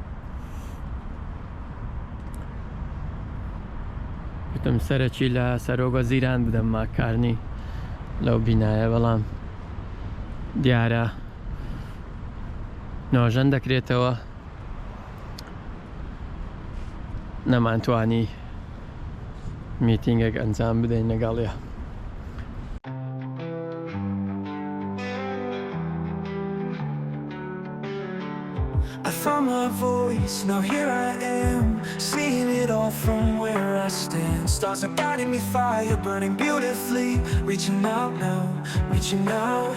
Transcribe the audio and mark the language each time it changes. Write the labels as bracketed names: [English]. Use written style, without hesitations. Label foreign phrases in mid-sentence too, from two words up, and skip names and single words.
[Central Kurdish] گوتم سەرەکی لە سەرۆگەزیران بدەم ماکارنی لەو بینایە بەڵام دیارە نۆژەن دەکرێتەوە نەمانتوانی میتینگێک ئەنجام بدەین لەگەڵیە. [English] I found my voice, now here I am, seeing it all from where I stand. Stars are guiding me, fire burning beautifully, reaching out now, reaching out.